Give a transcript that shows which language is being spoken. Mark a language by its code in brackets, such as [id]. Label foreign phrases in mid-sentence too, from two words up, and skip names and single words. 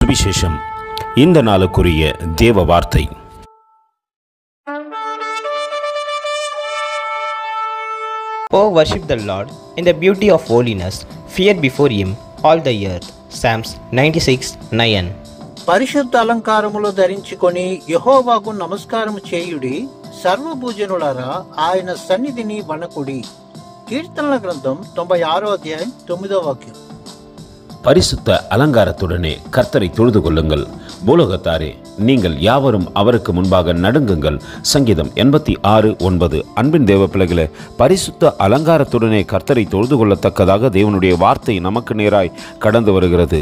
[ta] சுவிசேஷம். இந்த நாளுக்குரிய தேவ வார்த்தை. [en] Oh, worship the Lord in the beauty of holiness, fear before Him all the earth. Psalms 96:9. [te] పరిశుద్ధ అలంకారములు ధరించుకొని యెహోవాకు నమస్కారము చేయుడి, సర్వభూజనులారా ఆయన సన్నిధిని వణకుడి. కీర్తనల గ్రంథం 96వ అధ్యాయం 9వ వాక్యం. [ta] பரிசுத்த அலங்காரத்துடனே கர்த்தரை தொழுது கொள்ளுங்கள், பூலோகத்தாரே நீங்கள் யாவரும் அவருக்கு முன்பாக நடுங்குங்கள். சங்கீதம் 86:9. அன்பின் தேவ பிள்ளைகளே, பரிசுத்த அலங்காரத்துடனே கர்த்தரை தொழுது கொள்ளத்தக்கதாக தேவனுடைய வார்த்தை நமக்கு நேராய் கடந்து வருகிறது.